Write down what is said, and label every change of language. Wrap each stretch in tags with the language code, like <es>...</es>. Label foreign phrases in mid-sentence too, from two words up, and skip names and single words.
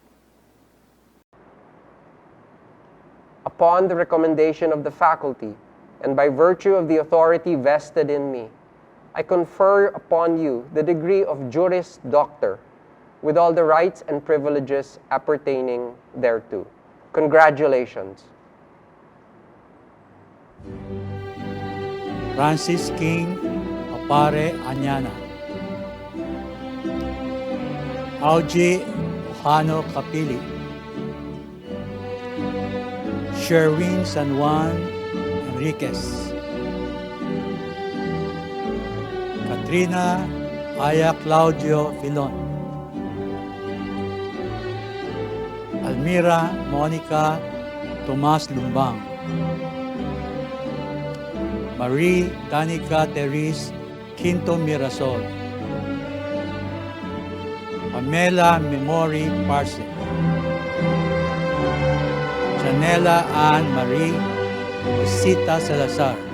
<en>Upon the recommendation of the faculty, and by virtue of the authority vested in me, I confer upon you the degree of Juris Doctor, with all the rights and privileges appertaining thereto. Congratulations. Francis King Opare Anyana, Augie Ojano Capili, Sherwin San Juan Enriquez, Katrina Aya Claudio Filon, Almira Monica Tomas Lumbang, Marie Danica Teres Quinto Mirasol, Pamela Memory Parse, Janela Ann Marie Osita Salazar,</en>